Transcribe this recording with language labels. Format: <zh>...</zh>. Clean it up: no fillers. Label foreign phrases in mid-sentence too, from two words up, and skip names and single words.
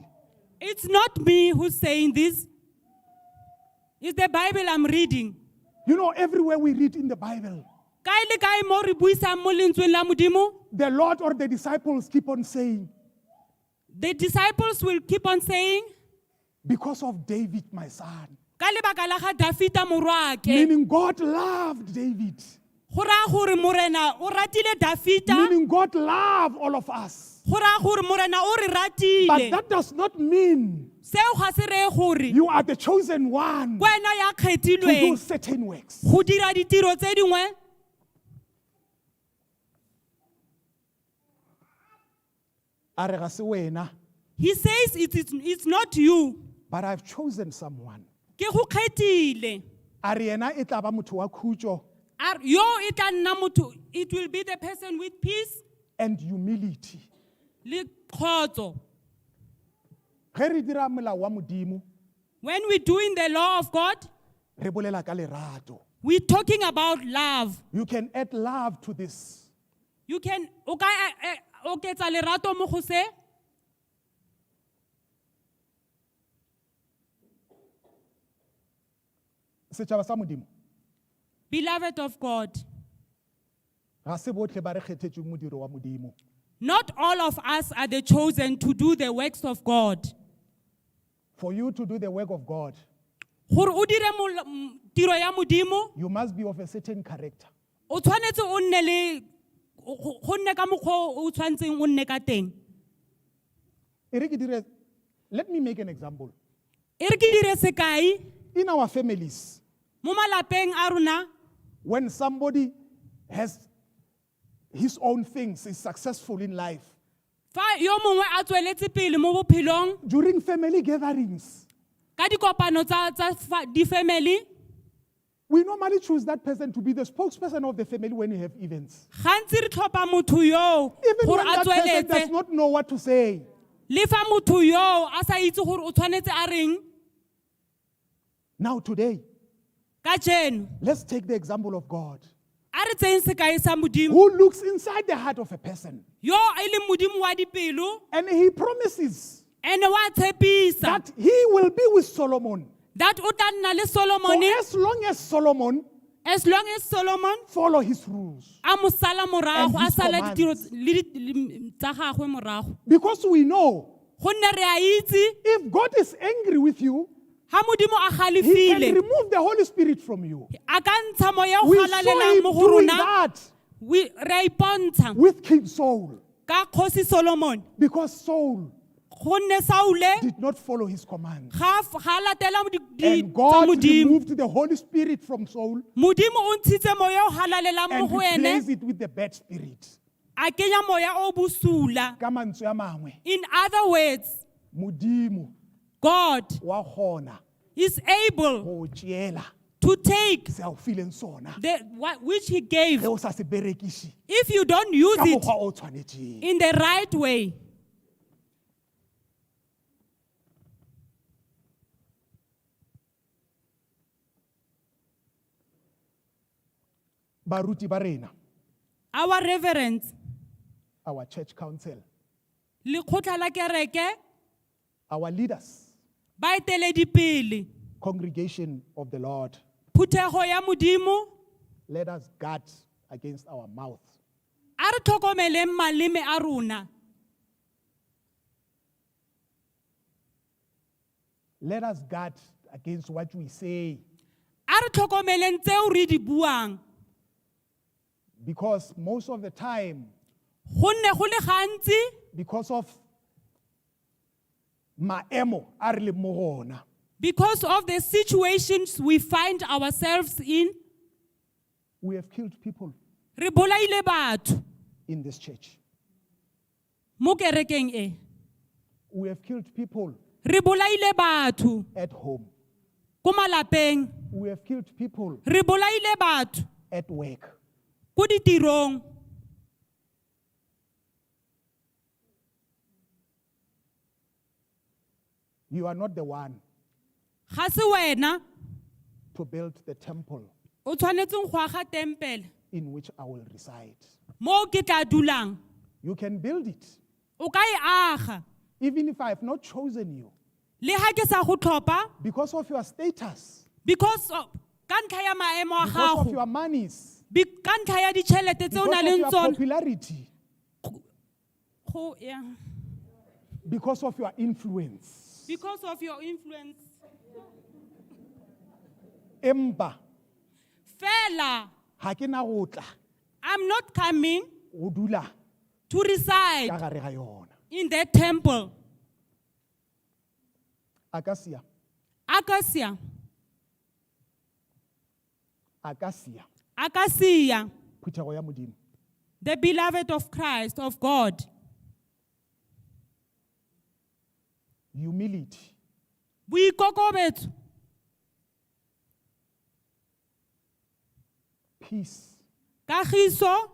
<en>It's not me who's saying this. It's the Bible I'm reading. You know, everywhere we read in the Bible,</en> <tn>Kae le kae mo re buisang mo lentsweng la Modimo,</tn> <en>the Lord or the disciples keep on saying, the disciples will keep on saying, because of David, my son.</en> <tn>ka lebaka la ga Dafita morwake.</tn> <en>Meaning God loved David.</en> <tn>Go raya gore morena o ratile Dafita,</tn> <en>Meaning God loved all of us.</en> <tn>go raya gore morena o re</tn> <en>But</en> <tn>ratile.</tn> <en>that does not mean</en> <tn>Seo ga se reye gore</tn> <en>you are the chosen one</en> <tn>wena ya</tn> <en>to do</en> <tn>kgethilweng</tn> <en>certain works.</en> <tn>go dira ditiro tse dingwe. A re ga se wena,</tn> <en>He says it's not you. but I've chosen someone.</en> <tn>Ke go kgethile. A re yena e tla ba motho wa khutso Yo e tla nna motho,</tn> <en>it will be the person with peace and humility.</en> <tn>le kgotso.</tn> <nso>Ge re dira molao wa Modimo,</nso> <en>When we're doing the law of God,</en> <tn>re bolela ka lerato.</tn> <en>we're talking about love. You can add love to this. You can</en> <tn>o ka oketsa lerato mo go se. Setšhaba sa Modimo,</tn> <en>Beloved of God,</en> <tn>ga se botlhe ba re kgethetsweng modiro wa Modimo.</tn> <en>not all of us are the chosen to do the works of God. For you to do the work of God,</en> <tn>Gore o dire tiro ya Modimo,</tn> <en>you must be of a certain character.</en> <tn>o tshwanetse o nne le go nne ka mokgwa o tshwanetseng o nne ka teng. E re ke dire-</tn> <en>Let me make an example.</en> <tn>E re ke dire sekai</tn> <en>In our families,</en> <tn>mo malapeng a rona,</tn> <en>when somebody has his own things, is successful in life,</en> <tn>Fa yo mongwe a tsweletse pele mo bophelong</tn> <en>during family gatherings,</en> <tn>ka dikopano tsa di family,</tn> <en>we normally choose that person to be the spokesperson of the family when we have events.</en> <tn>gantsi re tlhopha motho yo</tn> <en>Even</en> <tn>gore</tn> <en>when</en> <tn>a</tn> <en>that person does</en> <tn>tsweletse</tn> <en>not know what to say.</en> <tn>le fa motho yo a sa itse gore o tshwanetse a reng.</tn> <en>Now today,</en> <tn>Ka jeno</tn> <en>let's take the example of God,</en> <tn>a re tseng sekai sa modimo</tn> <en>who looks inside the heart of a person.</en> <tn>yo e leng modimo wa dipelo,</tn> <en>And he promises</en> <tn>ene wa tshepisa</tn> <en>that he will be with Solomon.</en> <tn>that o tla nna le</tn> <en>For Solomon as long as Solomon as long as Solomon follow his rules.</en> <tn>a mo sala morago,</tn> <en>And</en> <tn>a</tn> <en>his</en> <tn>sala</tn> <en>commands.</en> <tn>ditiro le tsa gagwe morago.</tn> <en>Because we know</en> <tn>Gonne re a itse</tn> <en>if God is angry with you,</en> <tn>ha modimo a</tn> <en>he can</en> <tn>galefile</tn> <en>remove the Holy Spirit from you.</en> <tn>a ka ntsha moya o</tn> <en>We saw</en> <tn>galalelang</tn> <en>him</en> <tn>mo go</tn> <en>doing</en> <tn>rona.</tn> <en>that</en> <tn>Re a ipontsha</tn> <en>with King Saul.</en> <tn>ka kgosi Solomon,</tn> <en>Because Saul</en> <tn>gonne Saule</tn> <en>did not follow his commands.</en> <tn>ga latela di</tn> <en>And</en> <tn>tsa</tn> <en>God</en> <tn>modimo.</tn> <en>removed the Holy Spirit from Saul</en> <tn>Modimo o ntshitse moya o galalelang mo</tn> <en>and</en> <tn>go ene,</tn> <en>replaced it with the bad spirit.</en> <tn>a kenya moya o bosula. Ka mantswe a mangwe,</tn> <en>In other words,</en> <tn>Modimo</tn> <en>God</en> <tn>wa gona</tn> <en>is able</en> <tn>go tšeela</tn> <en>to take</en> <tn>se a o fileng sona</tn> <en>which he gave.</en> <nso>ge o sa se berekiše</nso> <en>If you don't use</en> <tn>ka</tn> <en>it</en> <tn>mokgwa o tshwanetšeng.</tn> <en>in the right way,</en> <nso>Baruti ba rena,</nso> <en>our reverends, our church council,</en> <tn>lekgotla la kereke,</tn> <en>our leaders,</en> <tn>baeteledipele,</tn> <en>congregation of the Lord,</en> <tn>phuthego ya modimo,</tn> <en>let us guard against our mouth.</en> <tn>a re tlhokomeleng maleme a rona.</tn> <en>Let us guard against what we say,</en> <tn>A re tlhokomeleng tseo re di buang.</tn> <en>because most of the time,</en> <tn>Gonne go le gantsi</tn> <en>because of</en> <tn>maemo a re leng mo go ona,</tn> <en>because of the situations we find ourselves in, we have killed people</en> <tn>re bolaile batho</tn> <en>in this church.</en> <tn>mo kerekeng e.</tn> <en>We have killed people</en> <tn>Re bolaile batho</tn> <en>at home.</en> <tn>ko malapeng,</tn> <en>We have killed people</en> <tn>re bolaile batho</tn> <en>at work.</en> <tn>ko ditirong.</tn> <en>You are not the one</en> <tn>Ga se wena</tn> <en>to build the temple</en> <tn>o tshwanetseng go aga tempele</tn> <en>in which I will reside.</en> <tn>mo ke tla dulang.</tn> <en>You can build it,</en> <tn>O ka e aga</tn> <en>even if I have not chosen you,</en> <tn>le ha ke sa go tlhopha</tn> <en>because of your status, because of</en> <tn>ka ntlha ya maemo a</tn> <en>because of</en> <tn>gago,</tn> <en>your monies,</en> <tn>ka ntlha ya ditšhelete tse o</tn> <en>because</en> <tn>na</tn> <en>of</en> <tn>leng</tn> <en>your</en> <tn>tsona.</tn> <en>popularity, Yeah. because of your influence. Because of your influence.</en> <tn>Empa, Fela, ha ke na go tla</tn> <en>I'm not coming</en> <tn>go dula</tn> <en>to reside</en> <tn>ka gare ga yona.</tn> <en>in that temple.</en> <tn>Akasia, Akasia, Akasia, Akasia, phuthego ya Modimo.</tn> <en>the beloved of Christ, of God. Humility,</en> <tn>Boikokobetso,</tn> <en>peace,</en> <tn>kagiso,</tn>